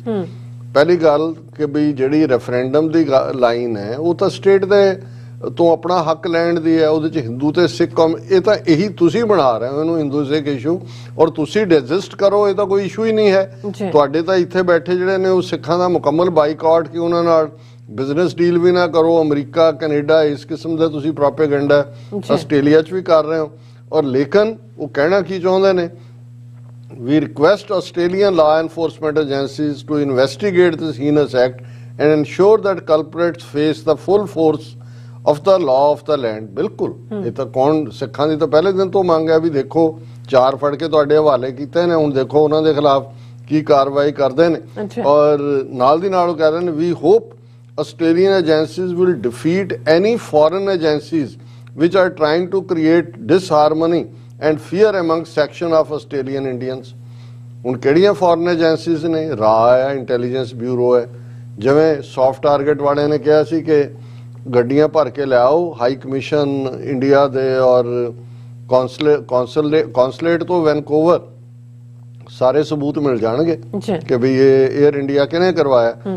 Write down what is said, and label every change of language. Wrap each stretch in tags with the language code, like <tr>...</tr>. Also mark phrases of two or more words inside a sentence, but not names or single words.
<pa>ਪਹਿਲੀ ਗੱਲ ਕਿ ਵੀ ਜਿਹੜੀ ਰੈਫਰੈਂਡਮ ਦੀ ਲਾਈਨ ਹੈ ਉਹ ਤਾਂ ਸਟੇਟ ਦੇ ਤੋਂ ਆਪਣਾ ਹੱਕ ਲੈਣ ਦੀ ਹੈ, ਉਹਦੇ 'ਚ ਹਿੰਦੂ ਤੇ ਸਿੱਖ ਕੌਮ, ਇਹ ਤਾਂ ਇਹੀ ਤੁਸੀਂ ਬਣਾ ਰਹੇ ਹੋ ਇਹਨੂੰ ਹਿੰਦੂ ਸਿੱਖ ਇਸ਼ੂ, ਔਰ ਤੁਸੀਂ ਡਿਜਿਸਟ ਕਰੋ, ਇਹ ਤਾਂ ਕੋਈ ਇਸ਼ੂ ਹੀ ਨਹੀਂ ਹੈ। ਤੁਹਾਡੇ ਤਾਂ ਇੱਥੇ ਬੈਠੇ ਜਿਹੜੇ ਨੇ ਉਹ ਸਿੱਖਾਂ ਦਾ ਮੁਕੰਮਲ ਬਾਈਕਾਟ ਕਿ ਉਹਨਾਂ ਨਾਲ</pa> <en>business deal</en> <pa>ਵੀ ਨਾ ਕਰੋ। ਅਮਰੀਕਾ, ਕੈਨੇਡਾ ਇਸ ਕਿਸਮ ਦਾ ਤੁਸੀਂ ਪ੍ਰੋਪੇਗੈਂਡਾ ਆਸਟ੍ਰੇਲੀਆ 'ਚ ਵੀ ਕਰ ਰਹੇ ਹੋ। ਔਰ ਲੇਕਿਨ ਉਹ ਕਹਿਣਾ ਕੀ ਚਾਹੁੰਦੇ ਨੇ</pa> <en>We request Australian law enforcement agencies to investigate this heinous act and ensure that culprits face the full force of the law of the land.</en> <pa>ਬਿਲਕੁਲ ਇਹ ਤਾਂ ਕੌਣ ਸਿੱਖਾਂ ਦੀ ਤਾਂ ਪਹਿਲੇ ਦਿਨ ਤੋਂ ਮੰਗ ਹੈ ਵੀ ਦੇਖੋ 4 ਫੜ ਕੇ ਤੁਹਾਡੇ ਹਵਾਲੇ ਕੀਤੇ ਨੇ, ਹੁਣ ਦੇਖੋ ਉਹਨਾਂ ਦੇ ਖਿਲਾਫ ਕੀ ਕਾਰਵਾਈ ਕਰਦੇ ਨੇ। ਔਰ ਨਾਲ ਦੀ ਨਾਲ ਉਹ ਕਹਿ ਰਹੇ ਨੇ</pa> <en>we hope Australian agencies will defeat any foreign agencies which are trying to create disharmony and fear among section of Australian Indians।</en> <pa>ਹੁਣ ਕਿਹੜੀਆਂ</pa> <en>foreign agencies</en> <pa>ਨੇ? ਰਾ ਹੈ, ਇੰਟੈਲੀਜੈਂਸ ਬਿਊਰੋ ਹੈ। ਜਿਵੇਂ</pa> <en>soft target</en> <pa>ਵਾਲਿਆਂ ਨੇ ਕਿਹਾ ਸੀ ਕਿ ਗੱਡੀਆਂ ਭਰ ਕੇ ਲਿਆਓ ਹਾਈ ਕਮਿਸ਼ਨ ਇੰਡੀਆ ਦੇ ਔਰ ਕੌਂਸਲੇਟ ਤੋਂ ਵੈਨਕੂਵਰ ਸਾਰੇ ਸਬੂਤ ਮਿਲ ਜਾਣਗੇ ਕਿ ਵੀ ਇਹ 에ਅਰ ਇੰਡੀਆ ਕਿਹਨੇ ਕਰਵਾਇਆ।</pa>